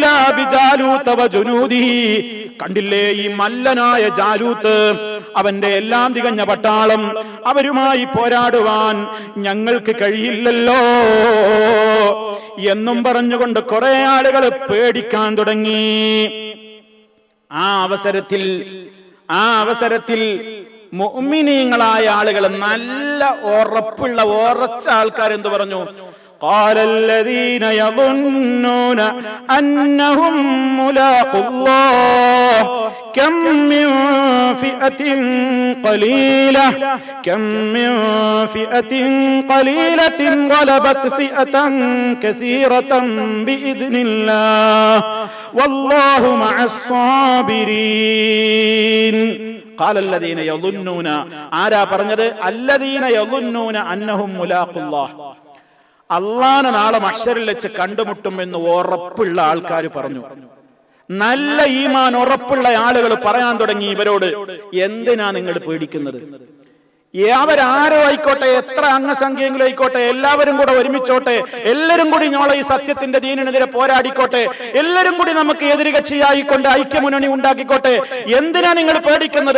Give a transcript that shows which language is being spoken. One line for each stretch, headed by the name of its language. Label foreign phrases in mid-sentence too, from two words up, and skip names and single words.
Arabic: بجالوت وجنوده,
Malayalam: കണ്ടില്ലേ ഈ മല്ലനായ ജാലൂത്ത്, അവന്റെ എല്ലാം തികഞ്ഞ പട്ടാളം, അവരുമായി പോരാടുവാൻ ഞങ്ങൾക്ക് കഴിയില്ലല്ലോ എന്നും പറഞ്ഞുകൊണ്ട് കുറെ ആളുകൾ പേടിക്കാൻ തുടങ്ങി. ആ അവസരത്തിൽ മുഅ്മിനീങ്ങളായ ആളുകൾ, നല്ല ഉറച്ച ആൾക്കാർ എന്തു പറഞ്ഞു?
Arabic: قال الذين يظنون أنهم ملاقو الله كم من فئة قليلة غلبت فئة كثيرة بإذن الله والله مع الصابرين. قال الذين يظنون,
Malayalam: ആരാ പറഞ്ഞത്?
Arabic: الذين يظنون أنهم ملاقو الله,
Malayalam: അള്ളാനെ നാളെ മഹ്ശറിൽ വെച്ച് കണ്ടുമുട്ടും എന്ന് ഉറപ്പുള്ള ആൾക്കാർ പറഞ്ഞു. നല്ല ഈമാൻ ഉറപ്പുള്ള ആളുകൾ പറയാൻ തുടങ്ങി ഇവരോട്, എന്തിനാ നിങ്ങൾ പേടിക്കുന്നത്? അവരാരോ ആയിക്കോട്ടെ, എത്ര അംഗസംഖ്യയെങ്കിലും ആയിക്കോട്ടെ, എല്ലാവരും കൂടെ ഒരുമിച്ചോട്ടെ, എല്ലാവരും കൂടി ഞങ്ങളെ ഈ സത്യത്തിന്റെ ദീനിനെതിരെ പോരാടിക്കോട്ടെ, എല്ലാവരും കൂടി നമുക്ക് എതിർകക്ഷിയായിക്കൊണ്ട് ഐക്യമുന്നണി ഉണ്ടാക്കിക്കോട്ടെ, എന്തിനാ നിങ്ങൾ പേടിക്കുന്നത്?